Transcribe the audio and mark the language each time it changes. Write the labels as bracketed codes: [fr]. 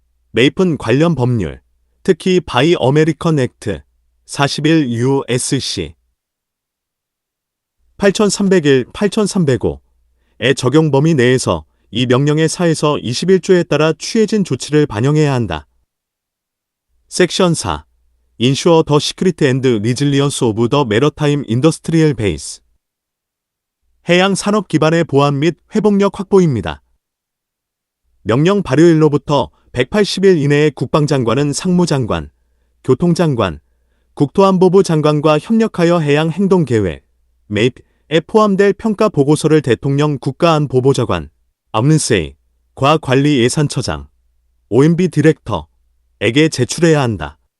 [ko] 메이픈 관련 법률, 특히 바이 어메리컨 액트 41 U.S.C. 8301, 8305의 적용 범위 내에서 이 명령의 사에서 21조에 따라 취해진 조치를 반영해야 한다. 섹션 4. [en] Ensure the security and resilience of the maritime industrial base. [ko] 해양 산업 기반의 보안 및 회복력 확보입니다. 명령 발효일로부터 180일 이내에 국방장관은 상무장관, 교통장관, 국토안보부 장관과 협력하여 해양 행동계획, MAP에 포함될 평가 보고서를 대통령 국가안보보좌관, MNSA과 관리 예산처장, OMB 디렉터에게 제출해야 한다.